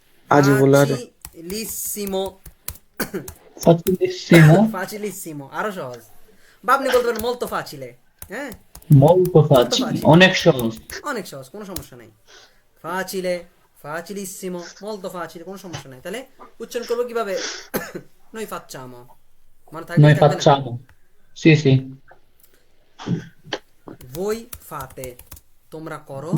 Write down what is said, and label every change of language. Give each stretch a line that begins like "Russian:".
Bangla: ফাচিলিসিমো, ফাচিলিসিমো আরো সহজ। বা আপনি বলতে পারেন
Italian: molto facile।
Bangla: হ্যাঁ
Italian: molto facile
Bangla: অনেক সহজ, অনেক সহজ, কোনো সমস্যা নাই।
Italian: facile, facilissimo, molto facile,
Bangla: কোনো সমস্যা নাই। তাহলে উচ্চারণ করবো কিভাবে?
Italian: noi facciamo,
Bangla: মনে থাকবে?
Italian: noi facciamo sì sì voi fate,
Bangla: তোমরা করো,